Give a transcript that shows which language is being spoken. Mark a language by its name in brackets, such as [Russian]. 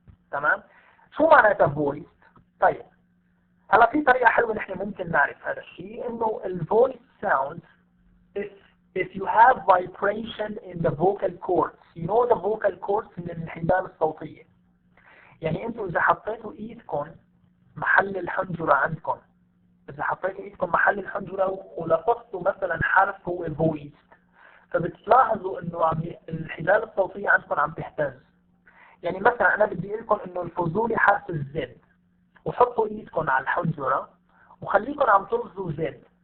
[Arabic] تمام؟ شو معناتها voiced؟ طيب هلا في طريقة حلوة نحن ممكن نعرف هذا الشيء، إنه [English] voiced sounds if you have vibration in the vocal cords. You know the vocal cords [Arabic] من الحبال الصوتية. يعني انتوا إذا حطيتوا إيدكم محل الحنجرة عندكم، إذا حطيتوا إيدكم محل الحنجرة ولفظتوا مثلا حرف هو voiced، فبتلاحظوا إنه الحبال الصوتية عندكم عم تهتز. يعني مثلا أنا بدي أقول لكم إنه الفظوا لي حرف الزد، وحطوا إيدكم على الحنجرة وخليكم عم تلفظوا زد.